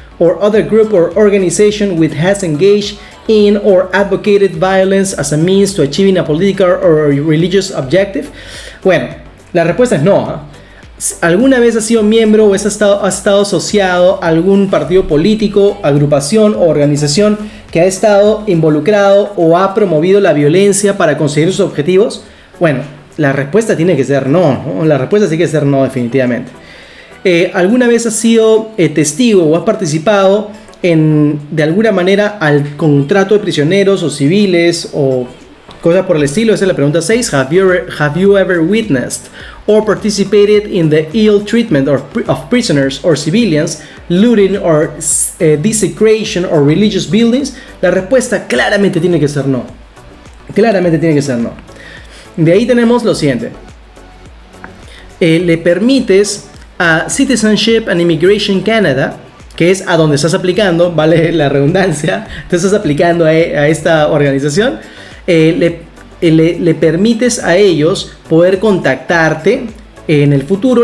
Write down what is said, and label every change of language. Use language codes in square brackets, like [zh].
[en] or other group or organization which has engaged in or advocated violence as a means to achieving a political or religious objective? [es] Bueno, la respuesta es no. ¿Alguna vez has sido miembro o has estado asociado a algún partido político, agrupación o organización que ha estado involucrado o ha promovido la violencia para conseguir sus objetivos? Bueno, la respuesta tiene que ser no, ¿no? La respuesta tiene que ser no, definitivamente. ¿Alguna vez has sido testigo o has participado de alguna manera al contrato de prisioneros o civiles o cosas por el estilo? Esa es la pregunta 6. [en] Have you ever witnessed or participated in the ill treatment of prisoners or civilians, looting or desecration of religious buildings? [es] La respuesta claramente tiene que ser no. Claramente tiene que ser no. De ahí tenemos lo siguiente. Le permites a Citizenship and Immigration Canada, que es a donde estás aplicando, vale la redundancia, te estás aplicando a esta organización, le permites a ellos poder contactarte en el futuro.